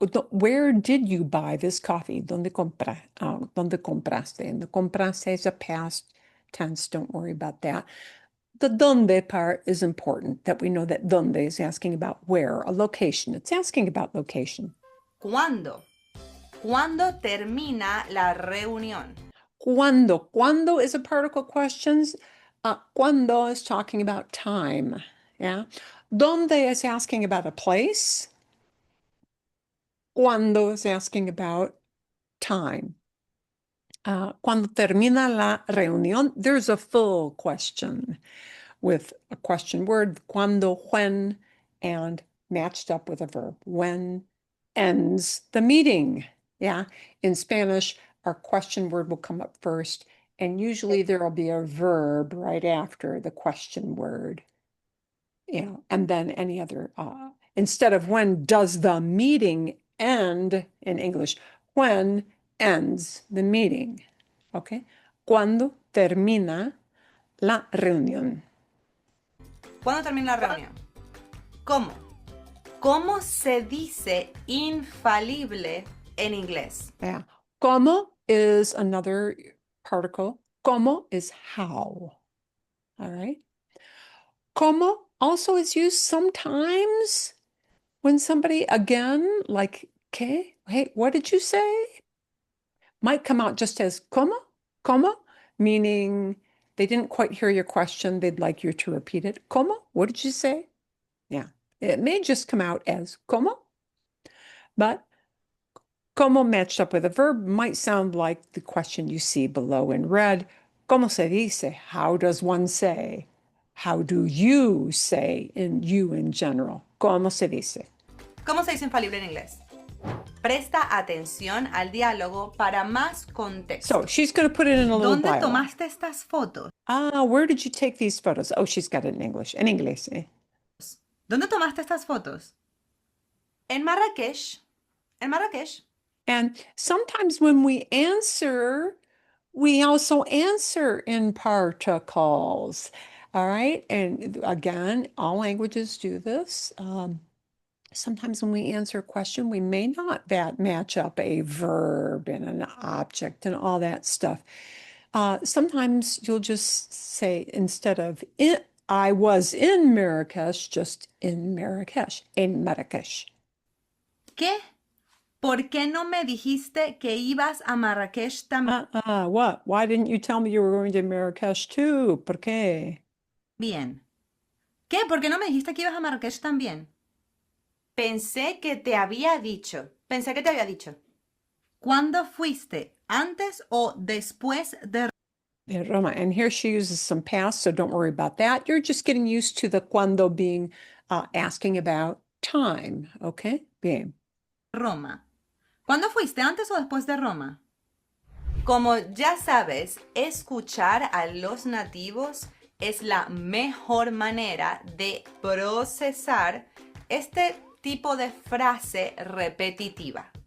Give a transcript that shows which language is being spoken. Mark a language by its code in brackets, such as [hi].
[en] Where did you buy this coffee? [es] ¿Dónde compraste? [en] And the compraste is a past tense. Don't worry about that. The donde part is important, that we know that donde is asking about where, a location. It's asking about location. [es] ¿Cuándo? ¿Cuándo termina la reunión? Cuando. [en] Cuando is a particle questions. Cuando is talking about time. Yeah. Donde is asking about a place. Cuando is asking about time. [es] Cuando termina la reunión, [en] there's a full question with a question word, cuando, when, and matched up with a verb. When ends the meeting? Yeah. In Spanish, our question word will come up first, and usually there will be a verb right after the question word. And then any other, instead of when does the meeting end in English, when ends the meeting? Okay. [es] Cuando termina la reunión? ¿Cuándo termina la reunión? ¿Cómo? ¿Cómo se dice infalible en inglés? [en] Yeah. Como is another particle. Como is how. All right. Como also is used sometimes when somebody, again, like, okay, hey, what did you say? Might come out just as como, meaning they didn't quite hear your question. They'd like you to repeat it. Como, what did you say? Yeah. It may just come out as como, but como matched up with a verb might sound like the question you see below in red. [es] ¿Cómo se dice? [en] How does one say? How do you say in you in general? [es] ¿Cómo se dice? ¿Cómo se dice infalible en inglés? Presta atención al diálogo para más contexto. [en] So she's going to put it in a little [es] ¿Dónde [en] dialogue. [es] tomaste estas fotos? [en] Where did you take these photos? Oh, she's got it in English. [es] En inglés, eh? ¿Dónde tomaste estas fotos? En Marrakech. En Marrakech. [en] And sometimes when we answer, we also answer in particles. All right. And again, all languages do this. Sometimes when we answer a question, we may not match up a verb and an object and all that stuff. Sometimes you'll just say, instead of I was in Marrakesh, just in Marrakesh, [es] en Marrakesh. ¿Qué? ¿Por qué no me dijiste que ibas a Marrakech también? [en] What? Why didn't you tell me you were going to Marrakesh too? [es] ¿Por qué? ¿Qué? ¿Por qué no me dijiste que ibas a Marrakech también? Pensé que te había dicho. Pensé que te había dicho. ¿Cuándo fuiste? ¿Antes o después de Roma? [en] And here she uses some past, so don't worry about that. You're just getting used to the cuando being asking about time, okay? [es] Bien. Roma? ¿Cuándo fuiste? ¿Antes o después de Roma? Como ya sabes, escuchar a los nativos es la mejor manera de procesar este tipo de frase repetitiva.